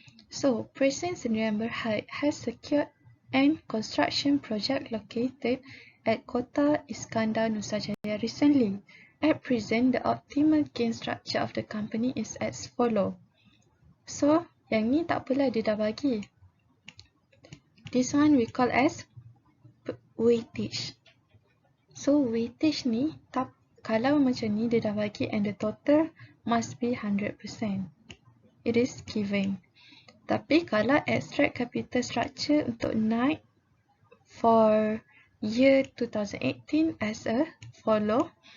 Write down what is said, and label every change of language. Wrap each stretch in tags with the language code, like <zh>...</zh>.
<en>So, Present Sdn Bhd has secured and construction project located at Kota Iskandar Nusa Jaya recently. At present, the optimal gain structure of the company is as follow.</en> <ms>So, yang ni tak apalah, dia dah bagi.</ms> <en>This one we call as weightage.</en> <ms>So, weightage ni, kalau macam ni dia dah bagi and</ms> <en>the total must be 100%. It is given.</en> <ms>Tapi kalau extract capital structure untuk naik</ms> <en>for year 2018 as a follow.</en>